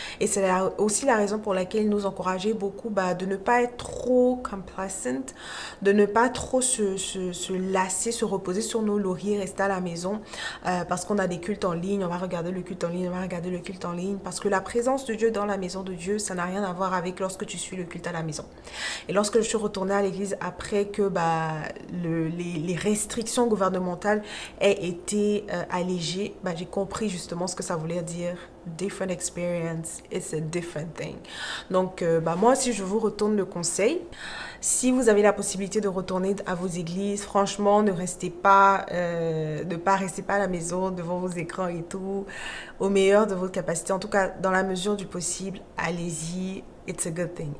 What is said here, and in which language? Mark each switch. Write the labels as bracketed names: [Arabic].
[French] Et c'est aussi la raison pour laquelle il nous encourageait beaucoup de ne pas être trop complacent, de ne pas trop se lasser, se reposer sur nos lauriers, rester à la maison parce qu'on a des cultes en ligne, on va regarder le culte en ligne, on va regarder le culte en ligne parce que la présence de Dieu dans la maison de Dieu, ça n'a rien à voir avec lorsque tu suis le culte à la maison. Et lorsque je suis retournée à l'église après que les restrictions gouvernementales aient été allégées, j'ai compris justement ce que ça voulait dire. [English] Different experience, it's a different thing. [French] Donc, moi aussi, je vous retourne le conseil. Si vous avez la possibilité de retourner à vos églises, franchement, ne restez pas à la maison devant vos écrans et tout, au meilleur de votre capacité. En tout cas, dans la mesure du possible, allez-y. [English] It's a good thing.